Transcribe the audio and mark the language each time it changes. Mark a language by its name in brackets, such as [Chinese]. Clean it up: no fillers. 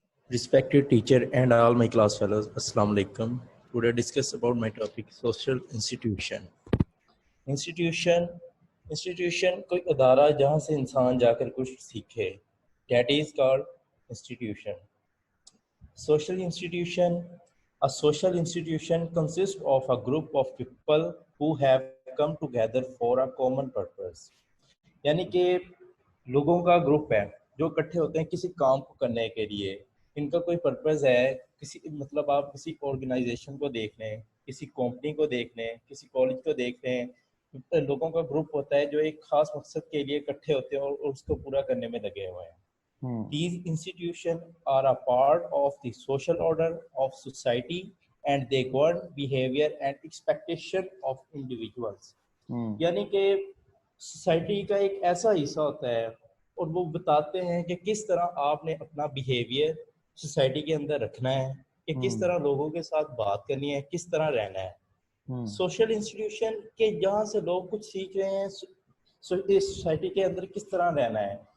[English] Respected teacher and all my class fellows, Assalamu alaikum. Today discuss about my topic social institution. [Urdu] Institution institution کوئی ادارہ جہاں سے انسان جا کر کچھ سیکھے. [English] That is called institution. Social institution. A social institution consists of a group of people who have come together for a common purpose. [Urdu] یعنی کہ لوگوں کا گروپ ہے جو اکٹھے ہوتے ہیں کسی کام کو کرنے کے لیے. ان کا کوئی پرپز ہے. کسی مطلب آپ کسی آرگنائزیشن کو دیکھ لیں, کسی کمپنی کو دیکھ لیں, کسی کالج کو دیکھ لیں, لوگوں کا گروپ ہوتا ہے جو ایک خاص مقصد کے لیے اکٹھے ہوتے ہیں اور اس کو پورا کرنے میں لگے ہوئے ہیں. [English] These institutions are a part of the social order of society and they govern behavior and expectation of individuals. [Urdu] یعنی کہ سوسائٹی کا ایک ایسا حصہ ہوتا ہے اور وہ بتاتے ہیں کہ کس طرح آپ نے اپنا بیہیویئر سوسائٹی کے اندر رکھنا ہے, کہ کس طرح لوگوں کے ساتھ بات کرنی ہے, کس طرح رہنا ہے. سوشل انسٹیٹیوشن کے جہاں سے لوگ کچھ سیکھ رہے ہیں اس سوسائٹی کے اندر کس طرح رہنا ہے.